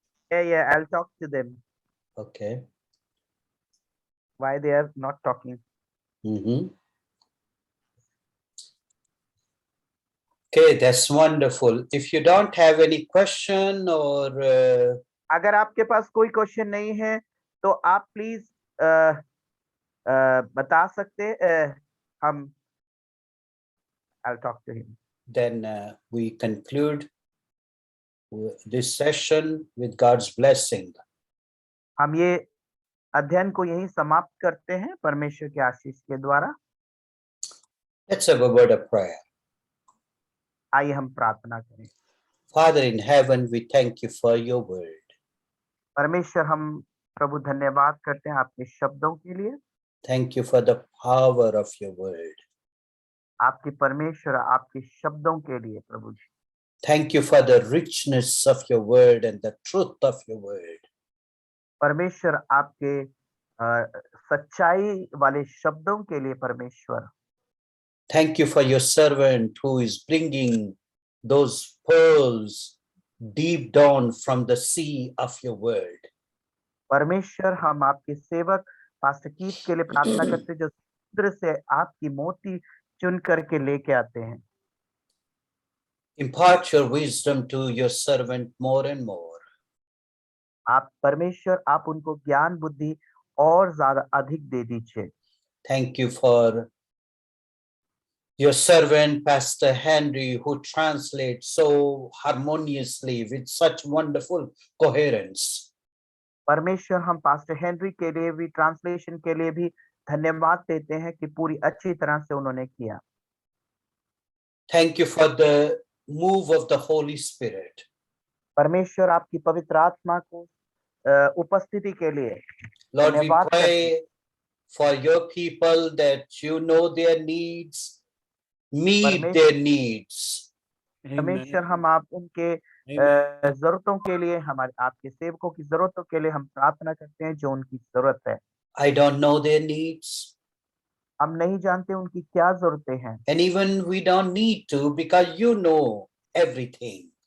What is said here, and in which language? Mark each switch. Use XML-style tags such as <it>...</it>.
<en>Yeah, I'll talk to them. Okay. Why they are not talking? Okay, that's wonderful. If you don't have any question or</en> <hi>अगर आपके पास कोई question नहीं है तो आप please बता सकते।</hi> <en>हम I'll talk to him. then we conclude this session with God's blessing.</en> <hi>हम ये अध्ययन को यहीं समाप्त करते हैं परमेश्वर के आशीष के द्वारा।</hi> <en>Let's have a word of prayer.</en> <hi>आइए हम प्रार्थना करें।</hi> <en>Father in heaven, we thank you for your word.</en> <hi>परमेश्वर, हम प्रभु धन्यवाद करते हैं आपके शब्दों के लिए।</hi> <en>Thank you for the power of your word.</en> <hi>आपके परमेश्वर आपके शब्दों के लिए प्रभु जी।</hi> <en>Thank you for the richness of your word and the truth of your word.</en> <hi>परमेश्वर आपके सच्चाई वाले शब्दों के लिए परमेश्वर।</hi> <en>Thank you for your servant who is bringing those pearls deep down from the sea of your word.</en> <hi>परमेश्वर, हम आपके सेवक पास्टर कीथ के लिए प्रार्थना करते हैं जो समुद्र से आपकी मोती चुन करके लेके आते हैं।</hi> <en>Impart your wisdom to your servant more and more.</en> <hi>आप परमेश्वर, आप उनको ज्ञान बुद्धि और ज्यादा अधिक दे दीजिए।</hi> <en>Thank you for your servant, Pastor Henry, who translates so harmoniously with such wonderful coherence.</en> <hi>परमेश्वर, हम पास्टर हेनरी के लिए भी ट्रांसलेशन के लिए भी धन्यवाद देते हैं कि पूरी अच्छी तरह से उन्होंने किया।</hi> <en>Thank you for the move of the Holy Spirit.</en> <hi>परमेश्वर, आपकी पवित्र आत्मा को उपस्थिति के लिए</hi> <en>Lord, we</en> <hi>धन्यवाद करते हैं।</hi> <en>pray for your people that you know their needs, meet their needs.</en> <hi>परमेश्वर, हम आप उनके</hi> <en>Amen.</en> <hi>जरूरतों के लिए, हमारे आपके सेवकों की जरूरतों के लिए हम प्रार्थना करते हैं जो उनकी जरूरत है।</hi> <en>I don't know their needs,</en> <hi>हम नहीं जानते उनकी क्या जरूरतें हैं।</hi> <en>and even we don't need to because you know everything.</en>